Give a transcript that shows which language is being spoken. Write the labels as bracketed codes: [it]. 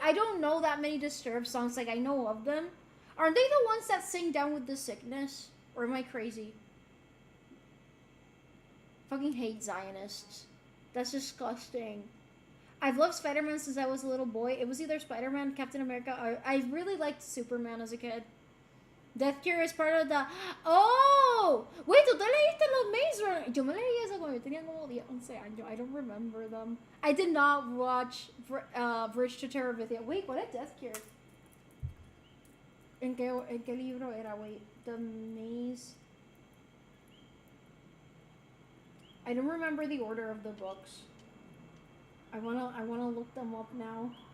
[en] I don't know that many Disturbed songs. Like, I know of them. Aren't they the ones that sing Down with the Sickness? Or am I crazy? Fucking hate Zionists. That's disgusting. I've loved Spider-Man since I was a little boy. It was either Spider-Man, Captain America, I really liked Superman as a kid. Death Cure is part of the... Oh! Wait, [es] ¿tú te leíste los Maze Runner? Yo me leí eso cuando yo tenía como 11 años. [en] I don't remember them. I did not watch Bridge to Terabithia. Wait, what is Death Cure? [es] ¿En qué libro era? [en] Wait, The Maze... I don't remember the order of the books. I wanna look them up now.